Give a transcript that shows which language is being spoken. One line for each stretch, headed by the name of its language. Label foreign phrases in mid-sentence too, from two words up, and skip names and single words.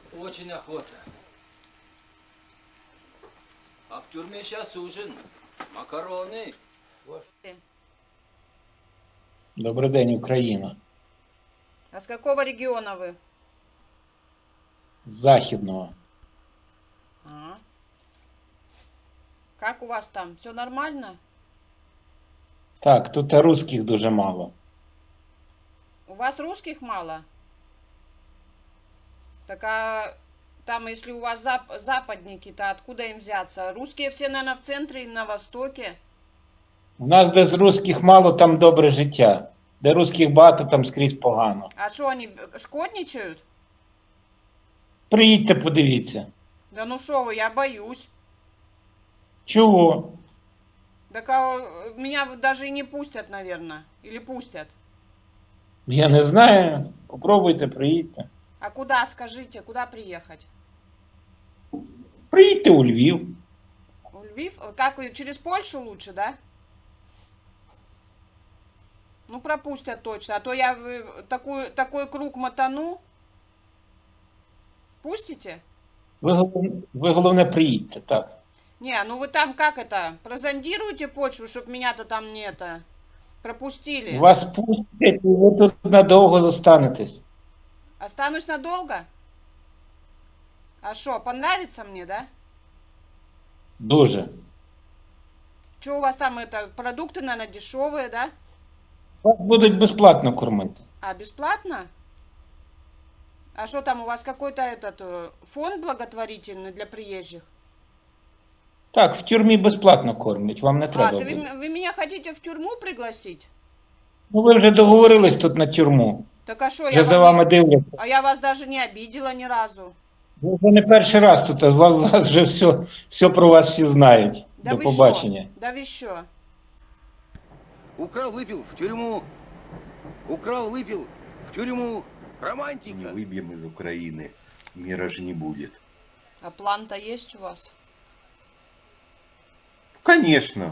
Russian: очень охота. А в тюрьме сейчас ужин. Макароны.
Ukrainian: Добрий день, Україна.
Russian: А с какого региона вы?
Ukrainian: З Західного.
Russian: А. Как у вас там? Все нормально?
Ukrainian: Так, тут русських дуже мало.
Russian: У вас русских мало? Так а там, если у вас западники, то откуда им взяться? Русские все, наверное, в центре и на востоке.
Ukrainian: У нас, де з русських мало, там добре життя. Де русських багато, там скрізь погано.
Russian: А что, они шкодничают?
Ukrainian: Приїдьте, подивіться.
Russian: Да ну шо вы, я боюсь.
Ukrainian: Чого?
Russian: Так а меня даже и не пустят, наверное. Или пустят. Я не знаю. Попробуйте, приїдьте. А куда, скажите, куда приехать?
Ukrainian: Приїдьте у Львів.
Russian: В Львив? Как, через Польшу лучше, да? Ну, пропустят точно. А то я такой круг мотану. Пустите?
Ukrainian: Ви головне приїдьте, так.
Russian: Не, ну вы там как это? Прозондируйте почву, чтоб меня-то там не это пропустили.
Ukrainian: Вас пустять, і ви тут надовго зостанетесь.
Russian: Останусь надолго? А что, понравится мне, да?
Ukrainian: Дуже.
Russian: Что у вас там это? Продукты, наверное, дешевые, да?
Ukrainian: Вас будуть безплатно кормити.
Russian: А, бесплатно? А что там у вас какой-то фонд благотворительный для приезжих?
Ukrainian: Так, в тюрмі безплатно кормлять, вам не
Russian: А,
Ukrainian: треба
Russian: ты
Ukrainian: буде.
Russian: вы меня хотите в тюрьму пригласить?
Ukrainian: Ну ви вже договорились тут на тюрму.
Russian: Так а что,
Ukrainian: Вже за вами дивляться.
Russian: А я вас даже не обидела ни разу.
Ukrainian: Ви вже не перший раз тут, а вас вже все про вас всі знають.
Russian: Да
Ukrainian: До
Russian: вы
Ukrainian: побачення.
Russian: шо? Да вы шо? Украл, выпил, в тюрьму. Украл, выпил, в тюрьму. Не Романтика. выбьем из Украины, мира же не будет. А план-то есть у вас? Конечно.